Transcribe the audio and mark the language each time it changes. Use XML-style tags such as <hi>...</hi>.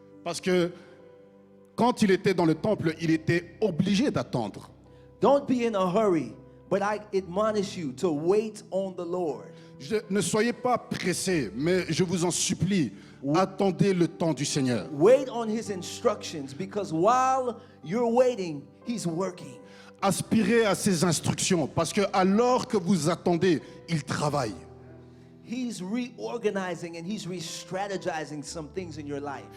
<fr>Parce que quand il était dans le temple, il était obligé d'attendre.</fr> <en>Don't be in a hurry, but I admonish you to wait on the Lord.</en> <fr>Ne soyez pas pressés, mais je vous en supplie, attendez le temps du Seigneur.</fr> <en>Wait on his instructions, because while you're waiting, he's working.</en> <fr>Aspirez à ses instructions, parce que alors que vous attendez, il travaille.</fr> <en>He's reorganizing and he's re-strategizing some things in your life.</en>